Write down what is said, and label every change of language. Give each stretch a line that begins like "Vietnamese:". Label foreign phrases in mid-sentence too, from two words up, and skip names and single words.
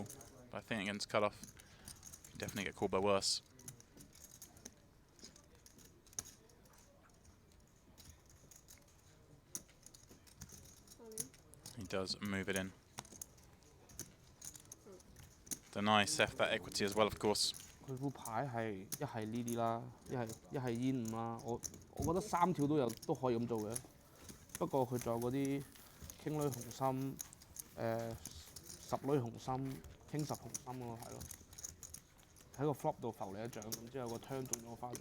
English: But I think against cutoff, you can definitely get called by worse. He does move it in. Deny Seth that equity as well, of course.
Cantonese: 佢副牌係一係呢啲啦，一係煙五啦。我覺得3條都可以咁做嘅。不過佢仲有嗰啲傾女紅心，10女紅心，傾10紅心嗰個係咯。喺個 flop 度浮你一掌，咁之後個 turn 中咗花咗。